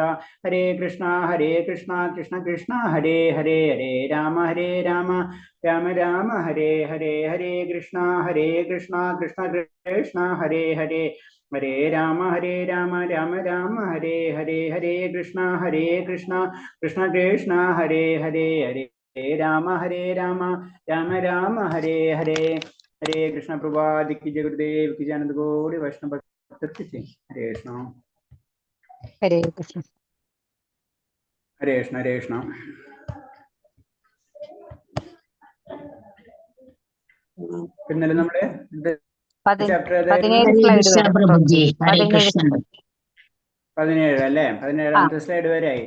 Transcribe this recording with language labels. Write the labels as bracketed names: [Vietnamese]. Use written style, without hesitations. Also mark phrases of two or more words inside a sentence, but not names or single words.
[Malayalam] ഹരേ കൃഷ്ണ കൃഷ്ണ കൃഷ്ണ ഹരേ ഹരേ ഹരേ രാമ രാമ രാമ ഹരേ ഹരേ ഹരേ കൃഷ്ണ കൃഷ്ണ കൃഷ്ണ ഹരേ ഹരേ ഹരേ രാമ രാമ രാമ ഹരേ ഹരേ ഹരേ കൃഷ്ണ കൃഷ്ണ കൃഷ്ണ ഹരേ ഹരേ ഹരേ രാമ രാമ രാമ ഹരേ ഹരേ. [Hindi] ഹരേ കൃഷ്ണ. പ്രഭാതി की जय गुरुदेव की जय. आनंद गौड़ी वैष्णव भक्त की. हरे कृष्ण. [Malayalam] ഹരേ കൃഷ്ണ. ഹരേ കൃഷ്ണ. ഹരേ കൃഷ്ണ. ഇന്നലെ നമ്മുടെ ചാപ്റ്റർ 17 സ്ലൈഡ് വരെ. 17 അല്ലേ? 17ാമത്തെ സ്ലൈഡ് വരെ ആയി.